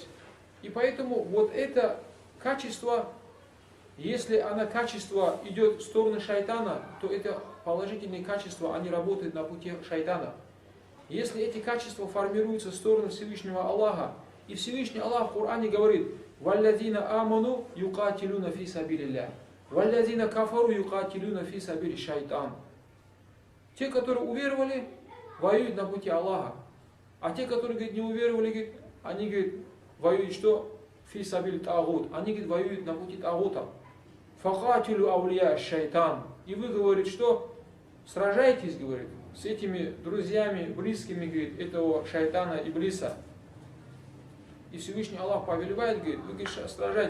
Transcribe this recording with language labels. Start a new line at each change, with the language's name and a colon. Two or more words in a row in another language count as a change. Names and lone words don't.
Russian: И поэтому вот это качество, если оно качество идет в сторону шайтана, то это положительные качества, они работают на пути шайтана. Если эти качества формируются в сторону Всевышнего Аллаха, и Всевышний Аллах в Коране говорит:
Arabic: «والذين آمنوا يقاتلون في سبيل الله، والذين كفروا يقاتلون في سبيل الشيطان».
Russian: Те, которые уверовали, воюют на пути Аллаха. А те, которые, говорит, не уверовали, говорит, они, говорит, воюют что?
Arabic: في سبيل الطاغوت.
Russian: Они, говорит, воюют на пути тагута.
Arabic: فقاتلوا أولياء الشيطان.
Russian: И вы, говорит, что? Сражайтесь, говорит, с этими друзьями, близкими, говорит, этого шайтана, иблиса. И Всевышний Аллах повелевает, говорит, вы, говорит, сражайтесь.